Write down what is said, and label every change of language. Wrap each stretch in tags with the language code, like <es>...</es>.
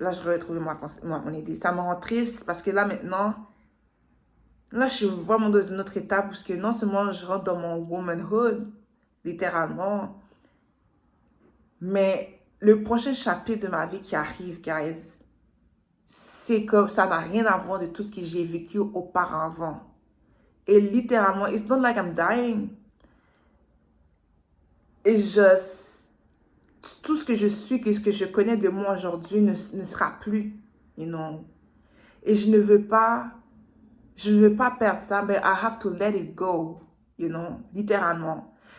<fr>Là, je vais retrouver mon idée. Ça me rend triste parce que là, maintenant, là, je suis vraiment dans une autre étape parce que non seulement je rentre dans mon womanhood, littéralement, mais le prochain chapitre de ma vie qui arrive, guys, c'est comme ça n'a rien à voir de tout ce que j'ai vécu auparavant. Et littéralement,</fr> <en>it's not like I'm dying. It's just,</en> <fr>tout ce que je suis, que ce que je connais de moi aujourd'hui ne sera plus,</fr> <en>you know.</en> <fr>Et je ne veux pas perdre ça, mais</fr> <en>I have to let it go, you know,</en> <fr>littéralement.</fr>